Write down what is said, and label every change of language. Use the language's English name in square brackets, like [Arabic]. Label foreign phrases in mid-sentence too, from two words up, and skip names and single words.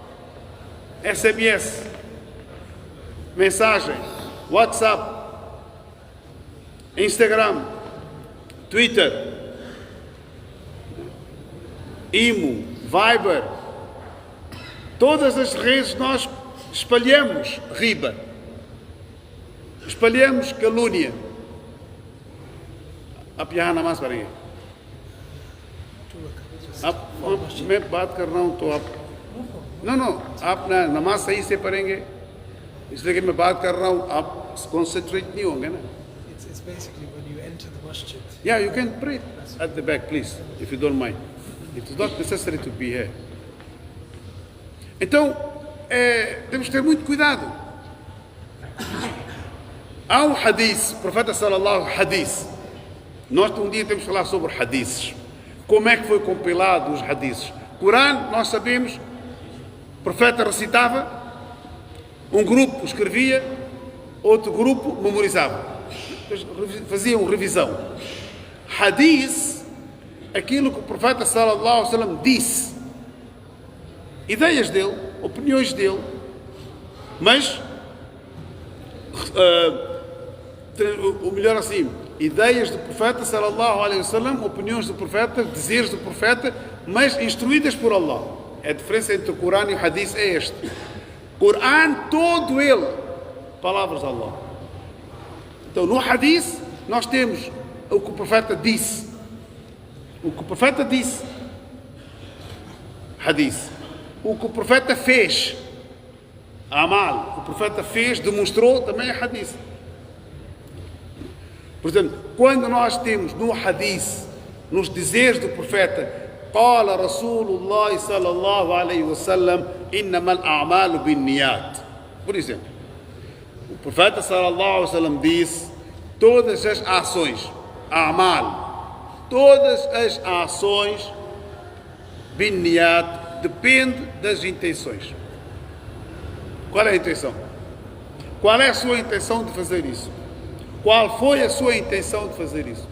[Portuguese] SMS, mensagem, WhatsApp, Instagram, Twitter, Imo, Viber, todas as redes nós espalhamos riba, espalhamos calúnia. [Hindi] आप यहाँ नमाज पढ़ेंगे, आप मैं बात कर रहा हूँ तो आप नो आप ना नमाज सही से पढ़ेंगे, इसलिए कि मैं बात कर रहा हूँ, आप कॉन्सेंट्रेट नहीं होंगे ना. [English] It's basically when you enter the masjid. Yeah, you can pray at the back, please, if you don't mind. It is not necessary to be here. [Portuguese] Então, temos que ter muito cuidado. Há um hadith, o profeta sallallahu hadith. Nós um dia temos que falar sobre hadiths. Como é que foi compilado os hadiths? Corão, nós sabemos, o profeta recitava, um grupo escrevia, outro grupo memorizava. Faziam revisão. Hadith, aquilo que o profeta [Arabic] صلى الله عليه وسلم [Portuguese] disse, ideias dele, opiniões dele, mas o melhor assim, ideias do profeta [Arabic] صلى الله عليه وسلم, [Portuguese] opiniões do profeta, dizeres do profeta, mas instruídas por Allah. A diferença entre o Corão e o Hadith é este. Corão, todo ele, palavras de Allah. Então, no Hadith, nós temos o que o profeta disse. O que o profeta disse, Hadith. O que o profeta fez, Amal. O profeta fez, demonstrou, também é Hadith. Por exemplo, quando nós temos no Hadith, nos dizeres do profeta, [Arabic] قال رسول الله صلى الله عليه وسلم إنما الأعمال بالنيات. Por exemplo, o profeta صلى الله عليه وسلم disse, todas as ações, Amal, todas as ações, binniyat, depende das intenções. Qual é a intenção? Qual é a sua intenção de fazer isso? Qual foi a sua intenção de fazer isso?